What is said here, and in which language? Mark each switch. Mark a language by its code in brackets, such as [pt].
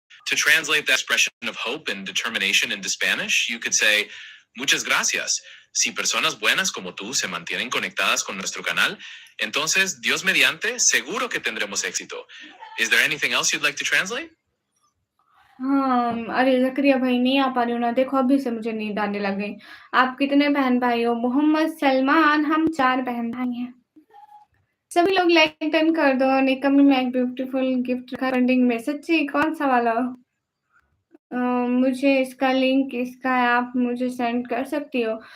[en] To translate that expression of hope and determination into Spanish, you could say, [es] muchas gracias. Si personas buenas como tú se mantienen conectadas con nuestro canal, entonces, Dios mediante, seguro que tendremos éxito. [en] Is there anything else you'd like to translate? [hi] हाँ, अरे ज़करिया भाई नहीं आ पा रही हूँ ना, देखो अभी से मुझे नींद आने लग गई। आप कितने बहन-भाई हो? मोहम्मद सलमान, हम 4 बहन-भाई हैं। सभी लोग लाइक डन कर दो। निकम्मी में एक ब्यूटीफुल गिफ्ट रखा है पेंडिंग में। सच्ची कौन-सा वाला? मुझे इसका लिंक इसका आप मुझे सेंड कर सकती हो?